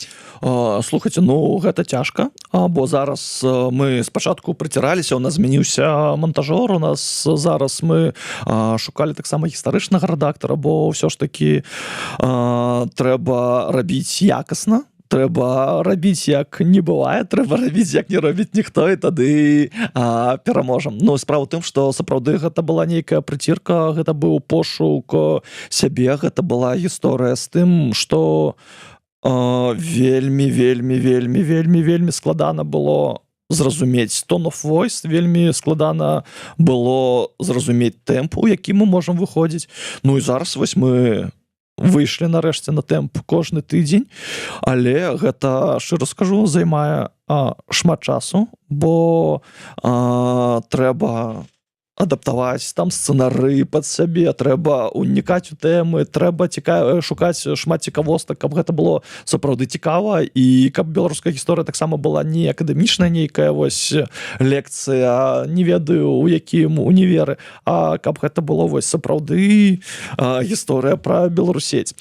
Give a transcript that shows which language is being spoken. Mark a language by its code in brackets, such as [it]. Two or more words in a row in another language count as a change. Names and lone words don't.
[be] Слухайце, ну гэта цяжка, бо зараз мы спачатку прыціраліся, у нас змяніўся монтажёр, у нас зараз мы шукалі таксама гістарычнага рэдактара, бо ўсё ж такі трэба рабіць якасна, трэба рабіць як не бывае, трэба рабіць як не робіць ніхто, і тады пераможам. Ну, справа ў тым, што сапраўды гэта была нейкая прыцірка, гэта быў пошук сябе, гэта была гісторыя з тым, што вельмі складана было зразумець [en] tone of voice, [be] вельмі складана было зразумець тэмп, у які мы можам выходзіць. Ну і зараз вось мы выйшлі нарэшце на тэмп кожны тыдзень, але гэта, шчыра скажу, займае шмат часу, бо трэба адаптаваць там сцэнары пад сябе, трэба унікаць у тэмы, трэба шукаць шмат цікавостак, каб гэта было сапраўды цікава і каб беларуская гісторыя таксама была не акадэмічная нейкая вось лекцыя, не ведаю у якім універы, а каб гэта было вось сапраўды гісторыя пра Беларусець.